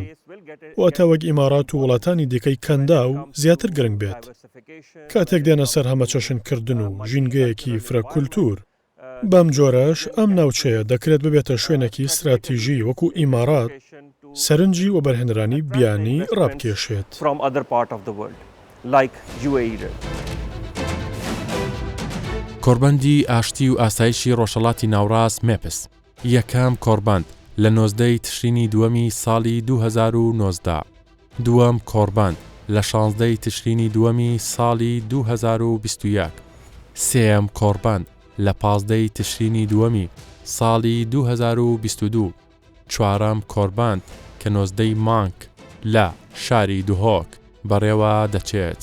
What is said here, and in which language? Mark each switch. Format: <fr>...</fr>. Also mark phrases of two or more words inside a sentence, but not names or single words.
<ckb>واتە وەک ئیمارات و وڵاتانی دیکەی کەندا و زیاتر گرنگ بێت. کاتێک دێنە سەر هەمە چەشنکردن و ژینگەیەکی فرەکولتور، بەم جۆرەش ئەم ناوچەیە دەکرێت ببێتە شوێنێکی استراتیژی وەکو ئیمارات سەرنجی و بەرهێنرانی بیانی ڕابکێشێت.</ckb> <en>from other part of the world, like UAE did.</en> <ckb>کۆربەندی ئاشتی و ئاسایشی ڕۆژهەڵاتی ناوڕاست مێپس یەکەم کۆربەند لە 19 تشرینی دووەمی ساڵی 2019 دووەم کۆربەند لە 16 تشرینی دووەمی ساڵی 2021 سێەم کۆربەند لە 15 تشرینی دووەمی ساڵی 2022 چوارەم کۆربەند کە 19 مانگ لە شاری دوهۆک بەڕێوە دەچێت.</ckb>